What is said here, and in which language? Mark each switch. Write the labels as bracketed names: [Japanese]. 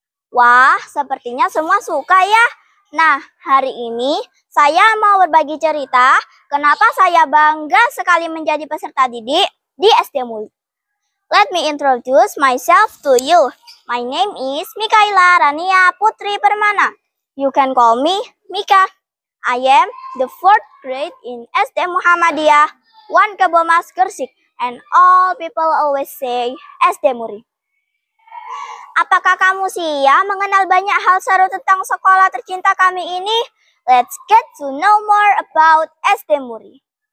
[Indonesian] Wah, sepertinya semua suka ya. Nah, hari ini saya mau berbagi cerita kenapa saya bangga sekali menjadi peserta didik di SD Muli. [English] Let me introduce myself to you. My name is Mikaela Rania Putri Permana. You can call me Mika. I am the 4th grade in SD Muhammadiyah 1 Kebomas Gersik, and all people always say SD Muri. [Indonesian] Apakah kamu siap mengenal banyak hal seru tentang sekolah tercinta kami ini? [English] Let's get to know more about SD Muri.